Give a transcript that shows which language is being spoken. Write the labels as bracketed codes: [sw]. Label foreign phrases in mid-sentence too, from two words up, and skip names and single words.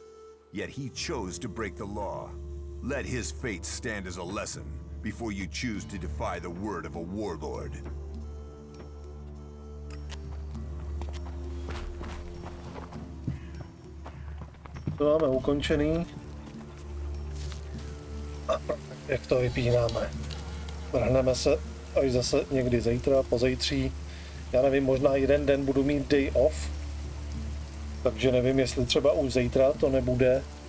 [en] Yet he chose to break the law. Let his fate stand as a lesson before you choose to defy the word of a warlord. [cs] To máme ukončený. A jak to vypínáme? Vrhneme se až zase někdy zítra, pozítří. Já nevím, možná jeden den budu mít [en] day off. [cs] Takže nevím, jestli třeba už zítra to nebude.